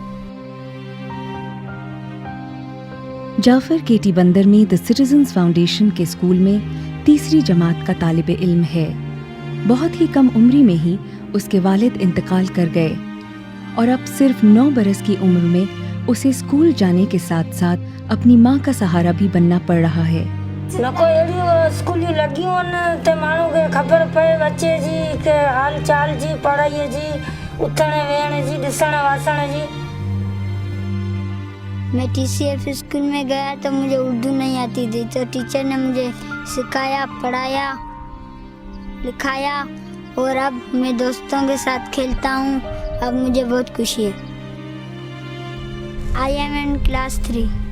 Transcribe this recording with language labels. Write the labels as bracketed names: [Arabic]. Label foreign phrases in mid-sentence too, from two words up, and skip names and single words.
[Urdu] جعفر کیٹی بندر میں دی سٹیزنز فاؤنڈیشن کے اسکول میں تیسری جماعت کا طالبِ علم ہے. بہت ہی کم عمری میں ہی اس کے والد انتقال کر گئے اور اب صرف 9 برس کی عمر میں اسے اسکول جانے کے ساتھ ساتھ اپنی ماں کا سہارا بھی بننا پڑ رہا ہے. [Sindhi] नको एड़ी स्कूल लगी ते माण्हू खे ख़बर पए बच्चे जी के हाल चाल जी, पढ़ाई जी, उथण वेहण जी, ॾिसण वासण जी। [Urdu] میں TCF اسکول میں گیا تو مجھے اردو نہیں آتی تھی، تو ٹیچر نے مجھے سکھایا، پڑھایا، لکھایا اور اب میں دوستوں کے ساتھ کھیلتا ہوں. اب مجھے بہت خوشی ہے. [English] I am in class 3.